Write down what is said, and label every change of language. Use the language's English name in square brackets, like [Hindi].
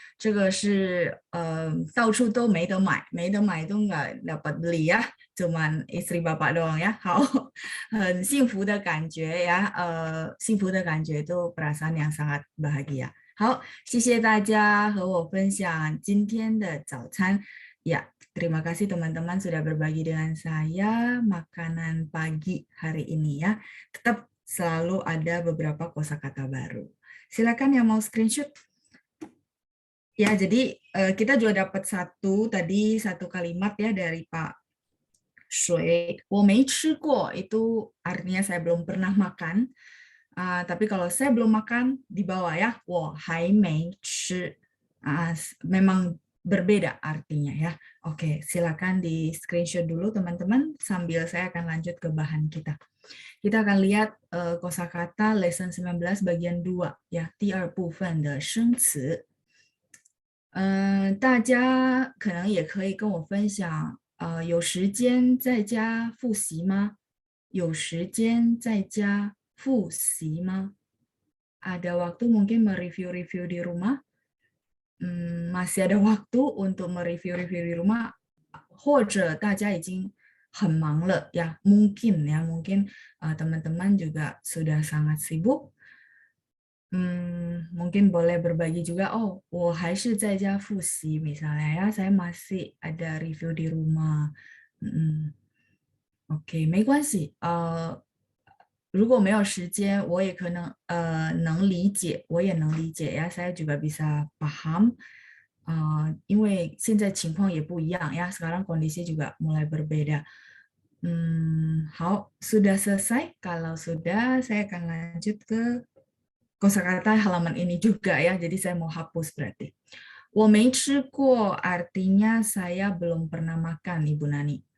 [Chinese] 这个是到处都没得买，没得买 [Indonesian] itu nggak dapat beli ya, cuman istri Bapak doang ya. [Chinese] 好，很幸福的感觉呀，幸福的感觉 [Indonesian] itu perasaan yang sangat bahagia. [Chinese] 好，谢谢大家和我分享今天的早餐。 [Indonesian] Ya, terima kasih teman-teman sudah berbagi dengan saya makanan pagi hari ini ya. Tetap selalu ada beberapa kosakata baru. Silakan yang mau screenshot. Ya, jadi kita juga dapat satu kalimat ya dari Pak Shui. [Chinese] 我没吃过 [Indonesian] itu artinya saya belum pernah makan. Tapi kalau saya belum makan di bawah ya, [Chinese] 我还没吃. [Indonesian] Memang berbeda artinya ya. Oke, silakan di screenshot dulu teman-teman sambil saya akan lanjut ke bahan kita. Kita akan lihat kosakata lesson 19 bagian 2ya, [Chinese] 第二部分的生词。大家可能也可以跟我分享，有时间在家复习吗？有时间在家复习吗？ [Indonesian] Ada waktu mungkin mereview-review di rumah? Masih ada waktu untuk mereview-review di rumah, [Chinese] 或者大家已经很忙了 [Indonesian] ya, mungkin ya, mungkin teman-teman juga sudah sangat sibuk. Mungkin boleh berbagi juga, oh, [Chinese] 我还是在家复习 [Indonesian] misalnya ya, saya masih ada review di rumah. [Chinese] Oke, 没关系，如果没有时间，我也可能能理解，我也能理解呀， [Indonesian] saya juga bisa paham， [Chinese] 因为现在情况也不一样呀， [Indonesian] sekarang kondisi juga mulai berbeda. 好，sudah selesai. Kalau sudah, saya akan lanjut ke kosakata halaman ini juga ya. Jadi saya mau hapus berarti. [Chinese] 我没吃过 [Indonesian] artinya saya belum pernah makan, Ibu Nani.